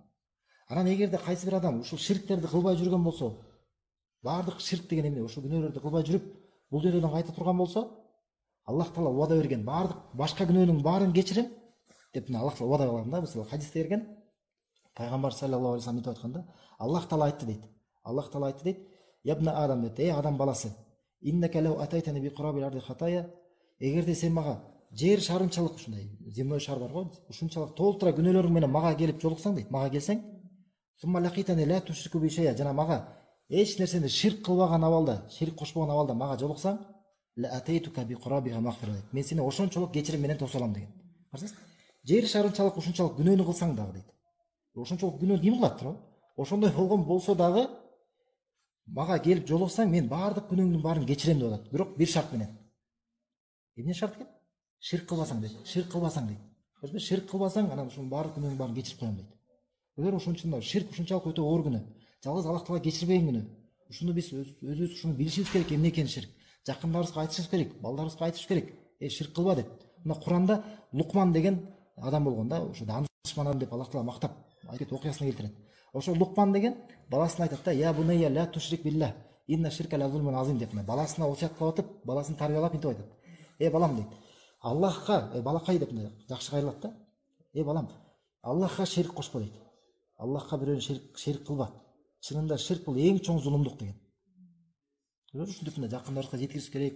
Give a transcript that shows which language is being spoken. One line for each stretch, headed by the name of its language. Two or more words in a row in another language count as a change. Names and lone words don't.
Kyrgyz: Анан эгерде кайсы бир адам ушул ширктерди кылбай жүргөн болсо, баардык ширк деген эмне, ушул күнөөлөрдү кылбай жүрүп, бул дүйнөдөн кайта турган болсо, Аллах Таала убада берген баардык башка күнөөнүн баарын кечирем деп Аллах Таала убада кылган да. Мисалы хадисте берген, пайгамбар
Arabic: صلى الله عليه وسلم
Kyrgyz: айтканда, Аллах Таала айтты дейт. Аллах Таала айтты дейт:
Arabic: "يا ابن آدم",
Kyrgyz: дейт, "Эй адам баласы,
Arabic: إنك لو أتيتني بقراب الأرض خطايا",
Kyrgyz: эгерде сен мага жер шарынчалык, ушундай
Russian: земной шар
Kyrgyz: бар го, ушунчалык толтура күнөөлөрүң менен мага келип жолуксаң дейт, мага келсең,
Arabic: ثم لقيتني لا تشرك بي شيئا,
Kyrgyz: жана мага эч нерсени ширк кылбаган абалда, ширк кошпогон абалда мага жолуксаң,
Arabic: لأتيتك بقرابها مغفرة,
Kyrgyz: дейт. Мен сени ошончолук кечирим менен тосо алам деген. Карасаңыз, жер шарынчалык ушунчалык күнөөнү кылсаң дагы дейт. Ошончолук күнөө ким кылат туурабы? Ошондой болгон болсо дагы мага келип жолуксаң, мен баардык күнөөңдүн баарын кечирем деп атат. Бирок бир шарт менен. Эмне шарт экен? Ширк кылбасаң дейт. Ширк кылбасаң дейт. Көрдүңбү? Ширк кылбасаң, анан ушунун баардык күнөөңдүн баарын кечирип коем дейт. Эгер ошон үчүн ширк ушунчалык өтө оор күнөө. Жалгыз Аллах Таала кечирбеген күнөө. Ушуну биз өзүбүз ушуну билишибиз керек, эмне экени ширк. Жакындарыбызга айтышыбыз керек, балдарыбызга айтышыбыз керек. Ширк кылба деп. Мына Куранда Лукман деген адам болгон да, ошо данышман адам деп Аллах Таала мактап айтып окуясына келтирет. Ошо Лукман деген баласына айтат да:
Arabic: "يا بني لا تشرك بالله إن الشرك لظلم عظيم"
Kyrgyz: деп. Баласына осуяттап атып, баласын тарбиялап интип айтат: балам" дейт, "Аллахка, балакай" деп жакшы кайрылат да. Балам, Аллахка шерик кошпо" дейт. Аллахка бирөөнү шерик кылба. Чынында ширк бул эң чоң зулумдук деген. Ушинтип жакындарыбызга жеткириш керек.